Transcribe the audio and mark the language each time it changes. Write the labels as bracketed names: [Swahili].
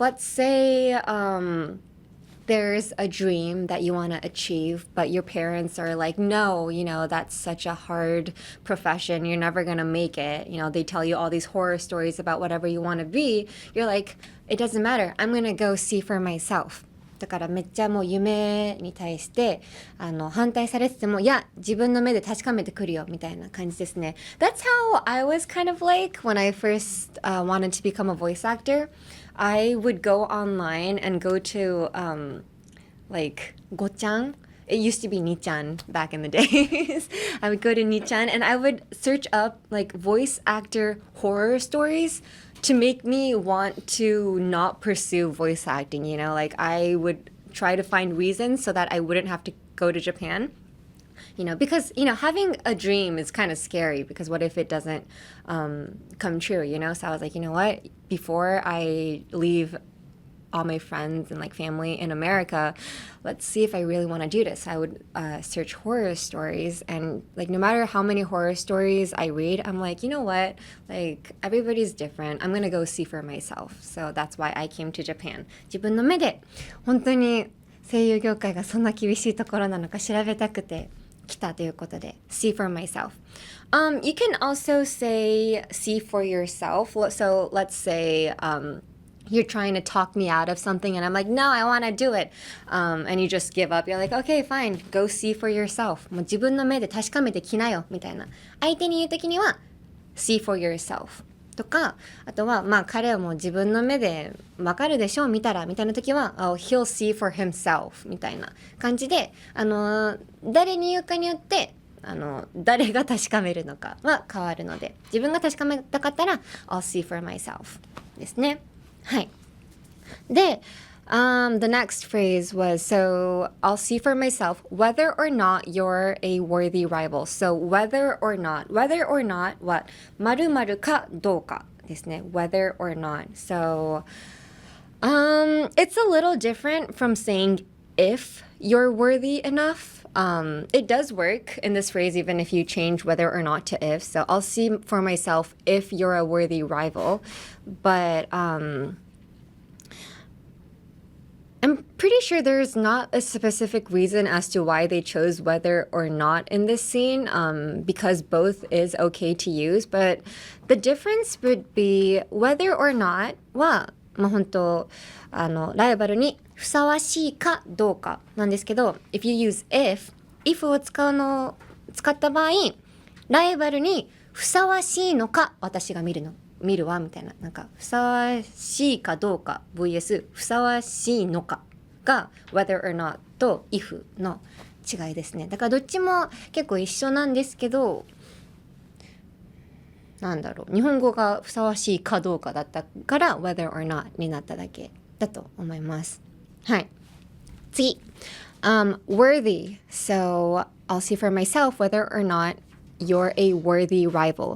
[English] Let's say there's a dream that you want to achieve, but your parents are like, no, you know, that's such a hard profession. You're never going to make it. You know, they tell you all these horror stories about whatever you want to be. You're like, it doesn't matter. I'm going to go see for myself. [Japanese] だからめっちゃもう夢に対して反対されててもいや自分の目で確かめてくるよみたいな感じですね。 [English] That's how I was kind of like when I first wanted to become a voice actor. I would go online and go to like Go-chan. It used to be Ni-chan back in the days. I would go to Ni-chan and I would search up like voice actor horror stories to make me want to not pursue voice acting, you know, like I would try to find reasons so that I wouldn't have to go to Japan, you know, because, you know, having a dream is kind of scary because what if it doesn't come true, you know? So I was like, you know what, before I leave all my friends and like family in America, let's see if I really want to do this. I would search horror stories and like no matter how many horror stories I read, I'm like, you know what, like everybody's different. I'm gonna go see for myself. So that's why I came to Japan. [Japanese] 自分の目で本当に声優業界がそんな厳しいところなのか調べたくて来たということで [English] see for myself. You can also say see for yourself. So let's say you're trying to talk me out of something and I'm like, no, I want to do it. And you just give up. You're like, okay, fine. Go see for yourself. [Japanese] もう自分の目で確かめてきなよ。みたいな。相手に言うときには、 [English] see for yourself. [Japanese] とか、あとは、まあ彼はもう自分の目でわかるでしょ見たら。みたいなときは、 [English] oh, he'll see for himself. [Japanese] みたいな感じで、誰に言うかによって、誰が確かめるのかは変わるので、自分が確かめたかったら、 [English] I'll see for myself. [Japanese] ですね。はい。 [English] で、the next phrase was, so I'll see for myself whether or not you're a worthy rival. So whether or not [Japanese] は〇〇かどうかですね。 [English] whether or not. So it's a little different from saying if you're worthy enough. It does work in this phrase even if you change whether or not to if. So I'll see for myself if you're a worthy rival. But I'm pretty sure there's not a specific reason as to why they chose whether or not in this scene, because both is okay to use, but the difference would be whether or not [Japanese] は、本当ライバルにふさわしいかどうかなんですけど、 [English] if you use if [Japanese] を使った場合、ライバルにふさわしいのか私が見るわみたいな、なんかふさわしいかどうか vs ふさわしいのかが [English] whether or not [Japanese] と if の違いですね。だからどっちも結構一緒なんですけど、なんだろう、日本語がふさわしいかどうかだったから [English] whether or not [Japanese] になっただけだと思います。はい、次、worthy. [English] So I'll see for myself whether or not you're a worthy rival.